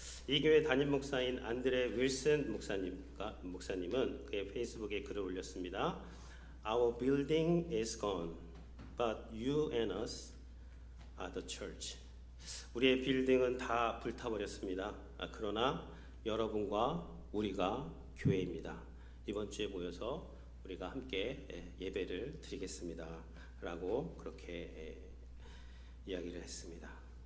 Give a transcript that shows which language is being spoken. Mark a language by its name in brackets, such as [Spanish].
[Korean] 이 교회 담임 목사인 안드레 윌슨 목사님은 그의 페이스북에 글을 올렸습니다. [English] Our building is gone, but you and us are the church. [Korean] 우리의 빌딩은 다 불타버렸습니다. 그러나 여러분과 우리가 교회입니다. 이번 주에 모여서 우리가 함께 예배를 드리겠습니다. 라고 그렇게 이야기를 했습니다.